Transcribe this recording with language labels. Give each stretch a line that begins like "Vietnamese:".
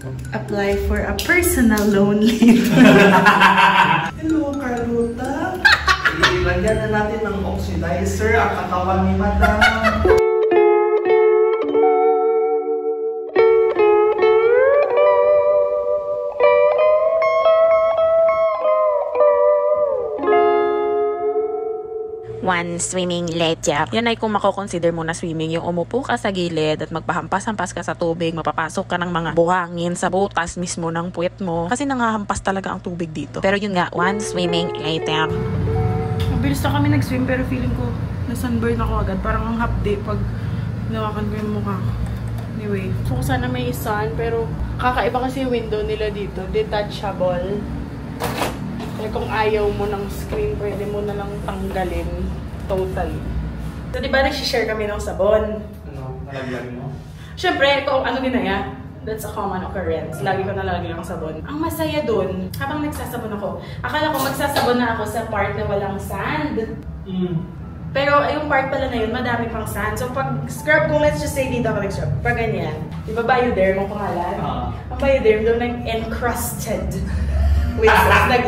English: Apply for a personal loan later. Hello, Carlota.
Filipino: Ilagyan na natin ng oxidizer ang katawan ni Madam.
English: One swimming later.
Filipino: Yan ay kung mako-consider mo na swimming, yung umupo ka sa gilid at magpahampas-hampas ka sa tubig, mapapasok ka ng mga buhangin sa butas mismo ng puwet mo. Kasi nangahampas talaga ang tubig dito. Pero yun nga,
English: one swimming later.
Filipino: Mabilis na kami nag-swim pero feeling ko na-sunburn ako agad. Parang ang half day pag nawakan ko yung mukha ko. Anyway, so sana may sun pero kakaiba kasi yung window nila dito. Detachable. Kaya kung ayaw mo ng screen, pwede mo na lang tanggalin totally. So diba nagsishare kami ng sabon? Ano? Nalagyan mo? Siyempre, kung ano ginaya,
English: that's a common occurrence.
Filipino: Lagi ko nalalagay ng sabon. Ang masaya dun, habang nagsasabon ako, akala ko magsasabon na ako sa part na walang sand. Pero yung part pala na yun, madami pang sand. So pag scrub, kung
English: let's just say
Filipino: dito ako nag-scrub, pag ganyan, di ba Bioderm ang pangalan? Ang Bioderm doon nag-encrusted with sand.